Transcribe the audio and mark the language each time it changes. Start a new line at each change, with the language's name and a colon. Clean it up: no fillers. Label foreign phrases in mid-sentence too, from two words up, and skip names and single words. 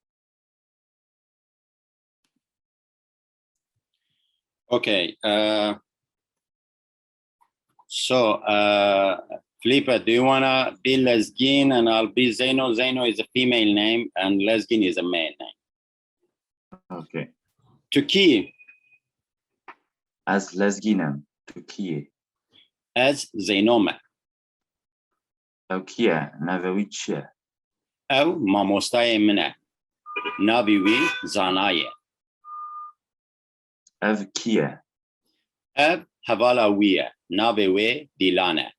English: Okay. Felipe, do you wanna be Lesgin and I'll be Zeno? Zeno is a female name and Lesgin is a male name. Okay. Türkiye.
Kurdish: Az Lezginam, Türkiye. Az Zeynome. Ew kiye, navê wî çi ye? Ew mamostayê min e. Navê wî Zana ye. Ev kiye? Ev hevala wî ye. Navê wê Dîlan e.